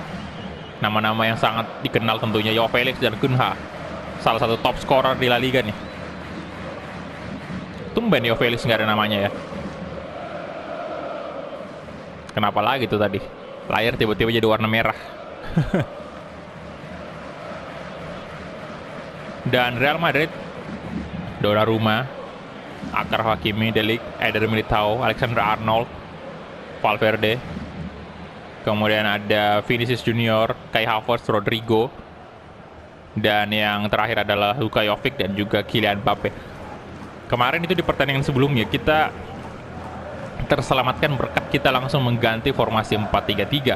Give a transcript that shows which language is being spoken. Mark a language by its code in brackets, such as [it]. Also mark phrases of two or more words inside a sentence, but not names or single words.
[id] Nama-nama yang sangat dikenal tentunya. Joao Felix dan Cunha, salah satu top scorer di La Liga nih. Tumben Joao Felix nggak ada namanya ya. Kenapa lagi tuh tadi? Layar tiba-tiba jadi warna merah. Dan Real Madrid, Donnarumma, Achraf Hakimi, De Ligt, Eder Militao, Alexander Arnold, Valverde. Kemudian ada Vinicius Junior, Kai Havertz, Rodrigo. Dan yang terakhir adalah Luka Jovic dan juga Kylian Mbappe. Kemarin itu di pertandingan sebelumnya kita terselamatkan berkat kita langsung mengganti formasi 4-3-3.